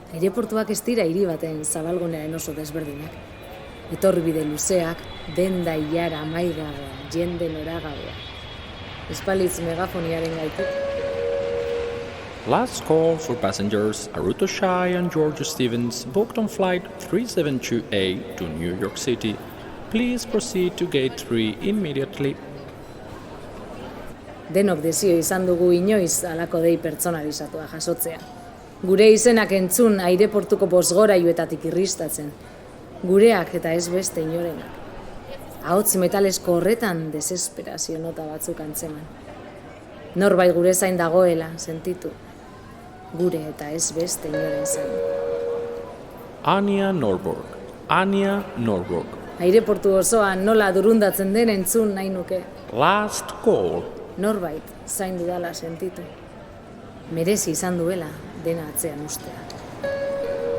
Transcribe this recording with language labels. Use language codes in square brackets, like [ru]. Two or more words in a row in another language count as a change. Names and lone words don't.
[eu] Aireportuak ez dira hiri baten zabalgunearen oso desberdinak. Etorbide luzeak, denda ilara amaigabea, jende noragabea. Espalitz megafoniaren gaitik. [en] Last call for passengers Aruto Shai and George Stevens booked on flight 372A to New York City. Please proceed to gate 3 immediately. [eu] Denok desio izan dugu inoiz halako dei pertsonalizatua jasotzea. Gure izenak entzun aireportuko bozgorailuetatik irristatzen. Gureak eta ez beste inorenak. Ahots metalesko horretan desesperazio nota batzuk antzeman. Norbait gure zain dagoela sentitu. Gure eta ez beste inoren zain. Anya Norborg. Anya Norborg. Aireportu osoan nola durundatzen den entzun nahi nuke. [en] Last call. [eu] Norbait zain dudala sentitu. Merezi izan duela dena atzean ustea.